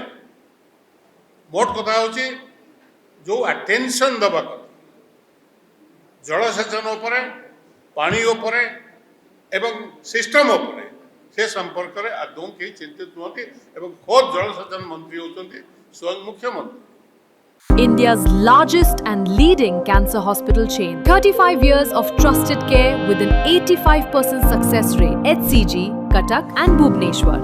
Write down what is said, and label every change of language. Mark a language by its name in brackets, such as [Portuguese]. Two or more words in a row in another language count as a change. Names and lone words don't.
[Odia] ମୋଟ କଥା ହେଉଛି ଯେଉଁ ଆଟେନସନ୍ ଦେବା କଥା ଜଳସେଚନ ଉପରେ, ପାଣି ଉପରେ ଏବଂ ସିଷ୍ଟମ୍ ଉପରେ, ସେ ସମ୍ପର୍କରେ ଆଦୌ କେହି ଚିନ୍ତିତ ନୁହନ୍ତି ଏବଂ ଖୋଦ୍ ଜଳସେଚନ ମନ୍ତ୍ରୀ ହେଉଛନ୍ତି ସ୍ୱୟଂ ମୁଖ୍ୟମନ୍ତ୍ରୀ। [English] India's largest and leading cancer hospital chain. 35 years of trusted care with an 85% success rate. HCG, Cuttack and Bhubaneswar.